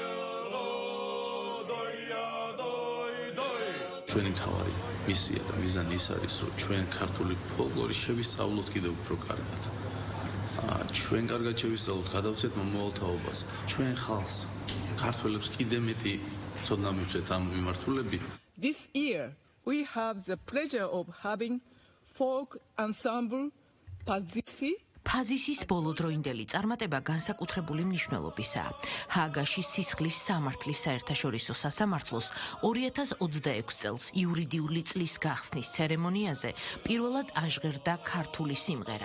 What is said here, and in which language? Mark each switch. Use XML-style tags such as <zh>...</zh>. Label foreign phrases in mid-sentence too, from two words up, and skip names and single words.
<ka>ჩვენი მთავარი მისია და მიზანი ის არის, რომ ჩვენ ქართული ფოლკლორი შევისწავლოთ კიდევ უფრო კარგად. ჩვენ კარგად შევისწავლოთ, გადავცეთ მომავალ თაობას. ჩვენ ხალხს, ქართველებს კიდევ მეტი ცოდნა მივცეთ ამ მიმართულებით.</ka> <en>This year we have the pleasure of having folk ensemble</en> <ka>ფაზისის ბოლოდროინდელი წარმატება განსაკუთრებული მნიშვნელობისაა. ჰააგაში სისხლის სამართლის საერთაშორისო სასამართლოს 2026 წელს იურიდიული წლის გახსნის ცერემონიაზე პირველად აჟღერდა ქართული სიმღერა.</ka>